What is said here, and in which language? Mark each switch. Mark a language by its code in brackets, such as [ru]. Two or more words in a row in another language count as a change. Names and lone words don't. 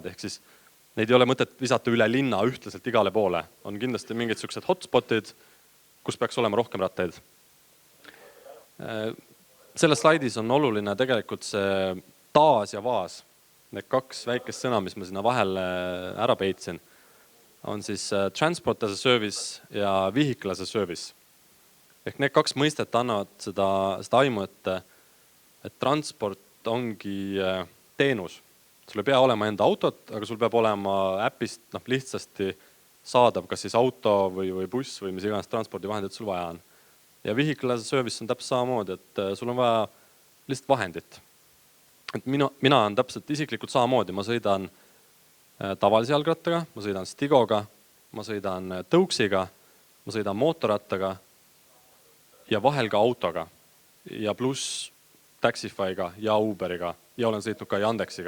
[et] Ehk siis neid ei ole mõtet visata üle linna ühtlaselt igale poole. On kindlasti mingid sellised hotspotid, kus peaks olema rohkem rattaid. Selles slaidis on oluline tegelikult see taas ja vaas. Need 2 väikest sõna, mis ma sinna vahele ära peitsin, on siis [en] transport as a service [et] ja [en] vehicle as a service. [et] Ehk need 2 mõistet annavad seda aimu, et transport ongi teenus. Sul ei pea olema enda autot, aga sul peab olema äpist lihtsasti saadav, kas siis auto või buss või mis iganes transpordivahendid sul vaja on. Ja [en] vehicle as a service [et] on täpselt samamoodi, et sul on vaja lihtsalt vahendit. Et mina on täpselt isiklikult samamoodi, ma sõidan tavalise jalgrattaga, ma sõidan Stigoga ma sõidan tõuksiga, ma sõidan mootorrattaga ja vahel ka autoga ja pluss Taxify'ga ja Uberiga ja olen sõitnud ka Yandexiga.